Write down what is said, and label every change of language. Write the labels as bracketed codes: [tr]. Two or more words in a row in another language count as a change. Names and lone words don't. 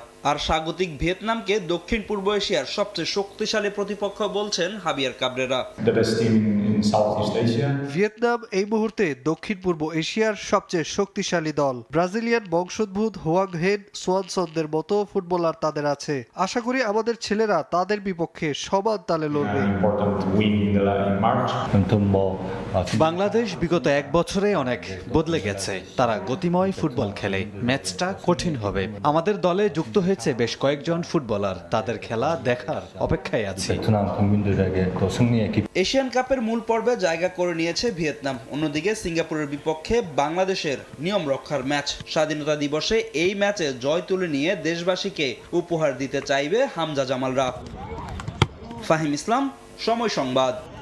[bn] আর স্বাগতিক ভিয়েতনামকে দক্ষিণ পূর্ব এশিয়ার সবচেয়ে শক্তিশালী প্রতিপক্ষ বলছেন হাবিয়ার কাবরেরা। ভিয়েতনাম এই মুহূর্তে দক্ষিণ পূর্ব এশিয়ার সবচেয়ে শক্তিশালী দল। ব্রাজিলিয়ান বংশোদ্ভূত হোয়াং হেন, সোয়ানসনদের মতো ফুটবলার তাদের আছে। আশা করি আমাদের ছেলেরা তাদের বিপক্ষে সমান তালে লড়বে। [ko] 아무튼 뭐 [bn] বাংলাদেশ বিগত এক বছরে অনেক বদলে গেছে। তারা গতিময় ফুটবল খেলে, ম্যাচটা কঠিন হবে। আমাদের দলে যুক্ত হয়েছে বেশ কয়েকজন ফুটবলার, তাদের খেলা দেখার অপেক্ষায় আছে। [ko] 베트남 국민들에게 또 승리의 기쁨 [bn] এশিয়ান কাপের মূল পর্বে জায়গা করে নিয়েছে ভিয়েতনাম। অন্যদিকে সিঙ্গাপুরের বিপক্ষে বাংলাদেশের নিয়ম রক্ষার ম্যাচ। স্বাধীনতা দিবসে এই ম্যাচে জয় তুলে নিয়ে দেশবাসীকে উপহার দিতে চাইবে হামজা জামালরা। ফাহিম ইসলাম, সময় সংবাদ।